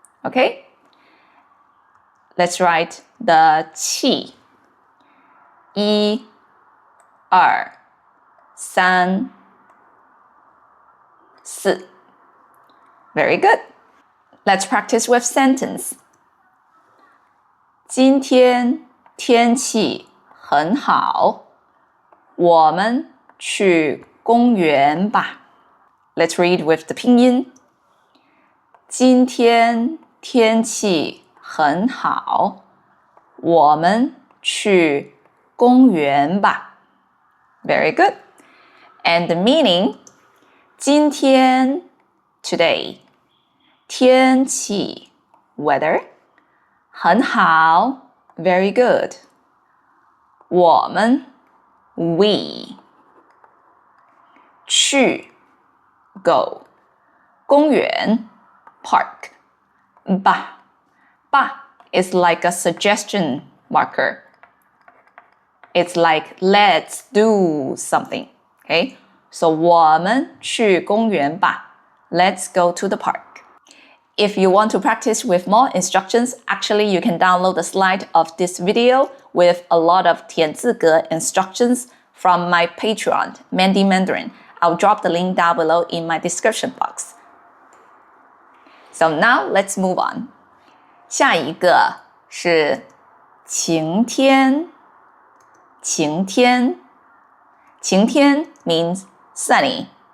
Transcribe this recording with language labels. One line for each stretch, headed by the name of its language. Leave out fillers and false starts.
English: Okay? Let's write the 气.
Chinese: 一、二、三、四.
English: Very good. Let's practice with sentence.
Chinese: 今天天气很好，我们去公园吧。
English: Let's read with the 拼音。
Chinese: 今天天气很好，我们去公园吧。
English: Very good. And the meaning, 今天 today, 天气 weather, 很好 very good, 我们 we, 去 go, 公园 park, 吧 is like a suggestion marker. It's like let's do something. Okay? So
Chinese: 我们去公园吧.
English: Let's go to the park. If you want to practice with more instructions, actually you can download the slide of this video with a lot of 田字格 instructions from my Patreon, Mandy Mandarin. I'll drop the link down below in my description box. So now let's move on.
Chinese: 下一个是晴天，晴天，晴天
English: means sunny.